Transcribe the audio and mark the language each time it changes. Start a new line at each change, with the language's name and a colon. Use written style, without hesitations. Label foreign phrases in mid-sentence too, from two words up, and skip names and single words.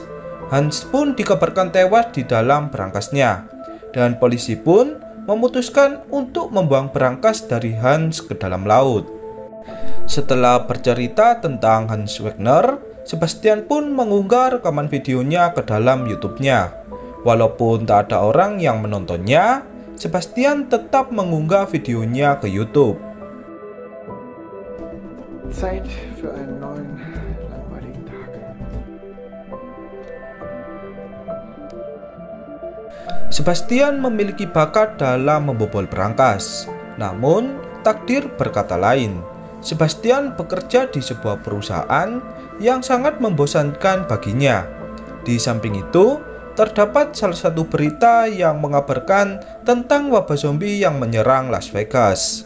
Indonesian: Hans pun dikabarkan tewas di dalam berangkasnya, dan polisi pun memutuskan untuk membuang berangkas dari Hans ke dalam laut. Setelah bercerita tentang Hans Wagner, Sebastian pun mengunggah rekaman videonya ke dalam YouTube-nya. Walaupun tak ada orang yang menontonnya, Sebastian tetap mengunggah videonya ke YouTube.
German: Zeit für einen neuen langweiligen Tag.
Indonesian: Sebastian memiliki bakat dalam membobol berangkas. Namun, takdir berkata lain. Sebastian bekerja di sebuah perusahaan yang sangat membosankan baginya. Di samping itu, terdapat salah satu berita yang mengabarkan tentang wabah zombie yang menyerang Las Vegas.